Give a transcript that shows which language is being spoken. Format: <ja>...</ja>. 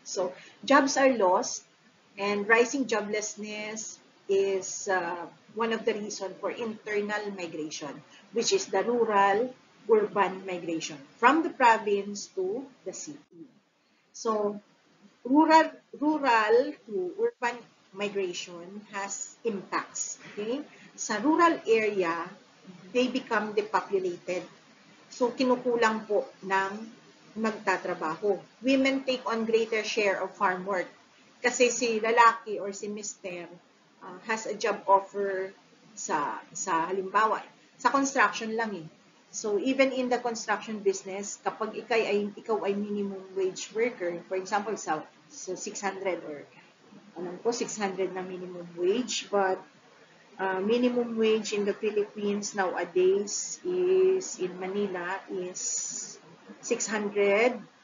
<en>So, jobs are lost and rising joblessness is one of the reasons for internal migration, which is the rural-urban migration from the province to the city. So, rural to urban migration has impacts. Okay? Sa rural area, they become depopulated.</en> <tl>So, kinukulang po ng magtatrabaho.</tl> <en>Women take on greater share of farm work. Kasi si lalaki or si mister has a job offer</en> <tl>sa halimbawa, sa construction lang eh.</tl> <en>So, even in the construction business,</en> <tl>kapag ikaw ay</tl> <en>minimum wage worker, for example, sa 600 or 600 na minimum wage, but minimum wage in the Philippines nowadays is in Manila is 645.</en>